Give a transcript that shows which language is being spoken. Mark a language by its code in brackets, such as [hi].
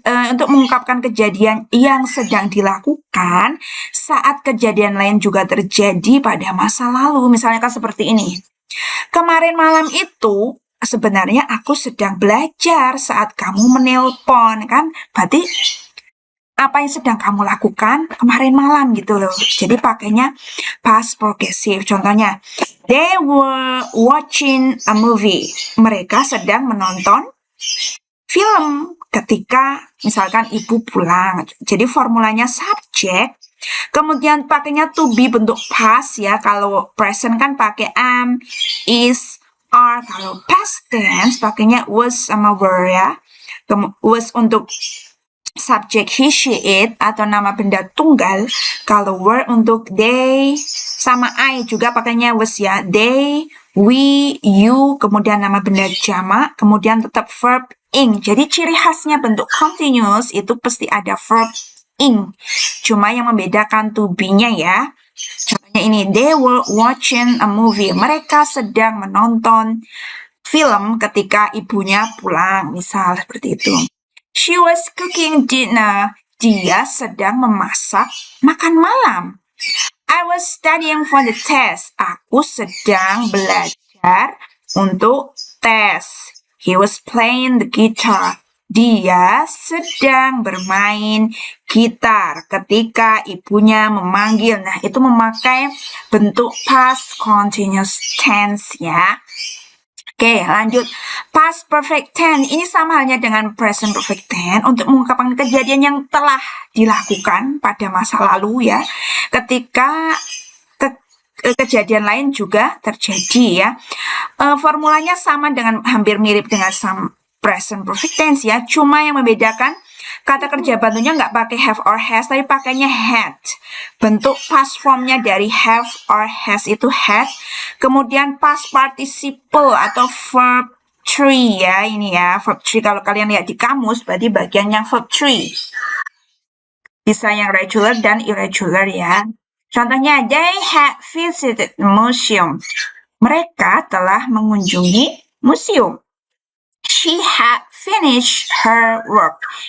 [id] Untuk mengungkapkan kejadian yang sedang dilakukan saat kejadian lain juga terjadi pada masa lalu. Misalnya kan seperti ini. Kemarin malam itu sebenarnya aku sedang belajar saat kamu menelpon, kan? Berarti apa yang sedang kamu lakukan kemarin malam gitu loh. Jadi pakainya past progressive. [en] Contohnya, they were watching a movie. [id] Mereka sedang menonton film ketika misalkan ibu pulang. Jadi formulanya subject. Kemudian pakainya to be bentuk past ya. Kalau present kan pakai am, is, are. Kalau past tense pakainya was sama were ya. Was untuk subject he, she, it atau nama benda tunggal. Kalau were untuk they sama I juga pakainya was ya. They, we, you, kemudian nama benda jamak, kemudian tetap verb ing. Jadi ciri khasnya bentuk continuous itu pasti ada verb ing. Cuma yang membedakan to be-nya ya. Contohnya ini, [en] they were watching a movie. [id] Mereka sedang menonton film ketika ibunya pulang. Misal seperti itu. [en] She was cooking dinner. [id] Dia sedang memasak makan malam. [en] I was studying for the test. [id] Aku sedang belajar untuk tes. [en] He was playing the guitar. [id] Dia sedang bermain gitar ketika ibunya memanggil. Nah, itu memakai bentuk past continuous tense ya. Oke, lanjut. Past perfect tense. Ini sama halnya dengan present perfect tense untuk mengungkapkan kejadian yang telah dilakukan pada masa lalu ya. Ketika kejadian lain juga terjadi ya. Formulanya sama dengan, hampir mirip dengan present perfect tense ya, cuma yang membedakan kata kerja bantunya nggak pakai have or has, tapi pakainya had. Bentuk past formnya dari have or has itu had. Kemudian past participle atau verb 3 ya, ini ya verb 3 kalau kalian lihat di kamus berarti bagian yang verb 3. Bisa yang regular dan irregular ya. Contohnya, [en] they had visited the museum. [id] Mereka telah mengunjungi museum. [en] She had finished her work.